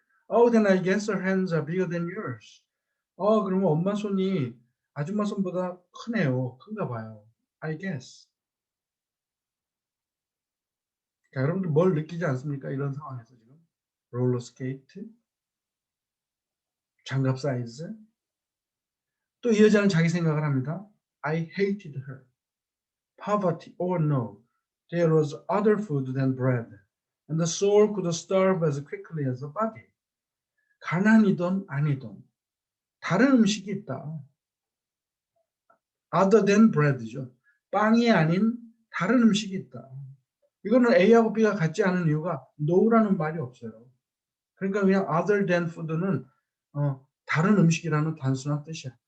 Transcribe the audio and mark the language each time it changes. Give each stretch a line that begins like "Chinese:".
English: Oh, then I guess her hands are bigger than yours.
Korean: 그러면 엄마 손이 아줌마 손보다 크네요. 큰가 봐요.
English: I guess.
Korean: 자, 여러분들 뭘 느끼지 않습니까? 이런 상황에서 지금. 롤러 스케이트, 장갑 사이즈. 또 이 여자는 자기 생각을 합니다.
English: I hated her. Poverty or no. There was other food than bread. And the soul could starve as quickly as the body.
Korean: 가난이든 아니든 다른 음식이 있다.
English: Other than bread죠.
Korean: 빵이 아닌 다른 음식이 있다. 이거는 A하고 B가 같지 않은 이유가 no라는 말이 없어요. 그러니까 그냥
English: other than food
Korean: 는 다른 음식이라는 단순한 뜻이야.